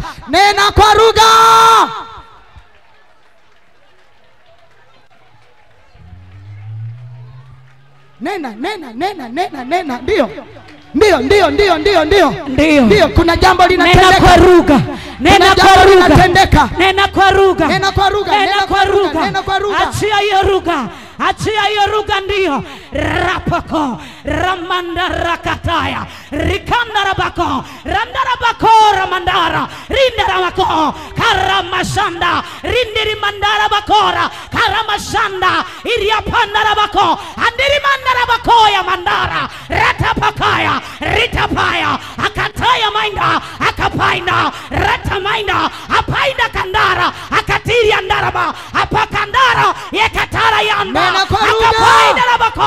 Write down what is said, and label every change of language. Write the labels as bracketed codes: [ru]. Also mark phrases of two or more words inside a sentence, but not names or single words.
[sw] Nena kwa lugha. Nena. Ndio, kuna jambo linatendeka. Nena kwa lugha. Nena kwa lugha. Nena kwa lugha. Achia hiyo lugha. Achia hiyo lugha. Ndio. Rapako ramanda rakataya rikanda rabako randa rabako ramandara rinda rabako karamashanda rindiri mandara bakora karamashanda iriapanda rabako andiri mandara bako ya mandara ratapakaya ritapaya akataya mainda akapaina ratamaina apaina kandara akatiri andaraba apakandara yekatara yanda akapaina rabako.